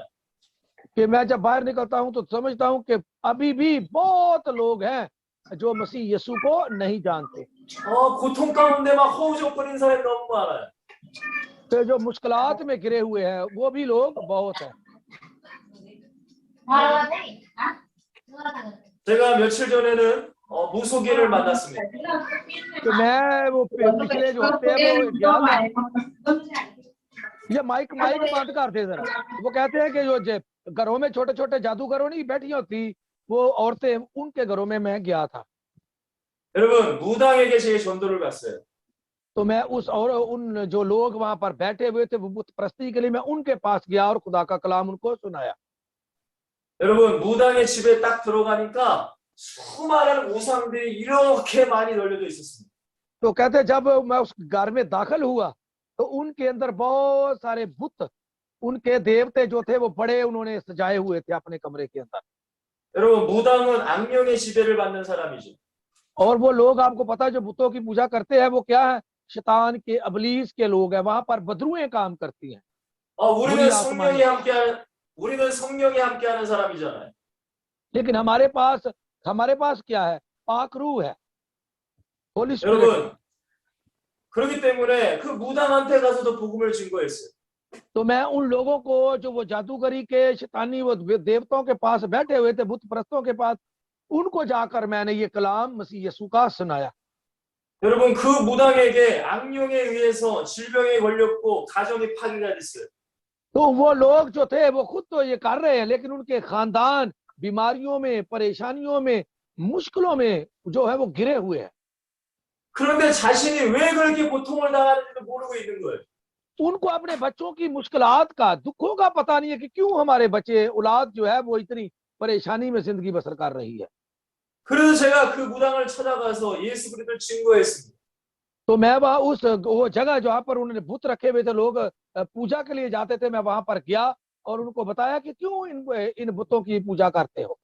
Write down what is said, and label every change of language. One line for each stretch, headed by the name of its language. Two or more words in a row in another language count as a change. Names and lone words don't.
Urdu: کہ میں جب باہر نکلتا ہوں تو سمجھتا ہوں کہ ابھی بھی بہت لوگ ہیں جو مسیح یسوع کو نہیں جانتے.
Korean: 고통 가운데 막 허우적거리는 사람이 너무 많아요.
Urdu: تو جو مشکلات میں گرے ہوئے ہیں وہ بھی لوگ بہت ہیں.
Korean: 제가 며칠 전에는 무속인을 만났습니다.
Urdu: تو میں وہ پچھلے جو ہفتے ہے وہ گیا تھا. یہ مائیک بند کر دے ذرا. وہ کہتے ہیں کہ جو گھروں میں چھوٹے چھوٹے جادوگروں نہیں بیٹھی ہوتی، وہ عورتیں، ان کے گھروں میں میں گیا تھا.
Korean: 여러분 무당에게 제가 전도를 갔어요.
Urdu: تو میں ان جو لوگ وہاں پر بیٹھے ہوئے تھے وہ بت پرستی کے لیے، میں ان کے پاس گیا اور خدا کا کلام ان کو سنایا.
Korean: 여러분 무당의 집에 딱 들어가니까 수많은 우상들이 이렇게 많이 널려져 있었습니다.
Urdu: تو کہتے جب میں اس گھر میں داخل ہوا تو ان کے اندر بہت سارے بت، ان کے دیوتے جو تھے وہ بڑے انہوں نے سجائے ہوئے تھے اپنے کمرے کے اندر.
Korean: 여러분 무당은 악령의 지배를 받는 사람이죠.
Urdu: اور وہ لوگ، آپ کو پتا ہے، جو بتوں کی پوجا کرتے ہیں وہ کیا ہے، شیطان کے، ابلیس کے لوگ ہیں. وہاں پر بدروحیں کام کرتی ہیں.
Korean: 우리는 성령이 함께하는 사람이잖아요.
Urdu: لیکن ہمارے پاس کیا ہے، پاک روح ہے,
English: holy spirit.
Korean: 여러분 그렇기 때문에 그 무당한테 가서도 복음을 증거했어요.
Urdu: تو میں ان لوگوں کو، جو وہ جادوگری کے، شیطانی وہ دیوتاؤں کے پاس بیٹھے ہوئے تھے، بت پرستوں کے پاس، ان کو جا کر میں نے یہ کلام مسیح یسوع کا سنایا.
Korean: 여러분 그 무당에게 악령에 의해서 질병에 걸렸고 가정이 파괴가 됐어요.
Urdu: تو وہ لوگ جو تھے وہ خود تو یہ کر رہے ہیں، لیکن ان کے خاندان بیماریوں میں، پریشانیوں میں، مشکلوں میں جو ہے وہ گھرے ہوئے ہیں.
Korean: 그런데 자신이 왜 그렇게 고통을 당하는지도 모르고 있는 거예요.
Urdu: ان کو اپنے بچوں کی مشکلات کا، دکھوں کا پتا نہیں ہے کہ کیوں ہمارے بچے، اولاد جو ہے وہ اتنی پریشانی میں زندگی بسر کر رہی ہے.
Korean: 그래서 제가 그 무당을 찾아가서 예수 그리스도를 증거했습니다.
Urdu: تو میں وہاں وہ جگہ جہاں پر انہوں نے بھوت رکھے ہوئے تھے، لوگ پوجا کے لیے جاتے تھے، میں وہاں پر گیا اور ان کو بتایا کہ کیوں ان بتوں کی پوجا کرتے ہو.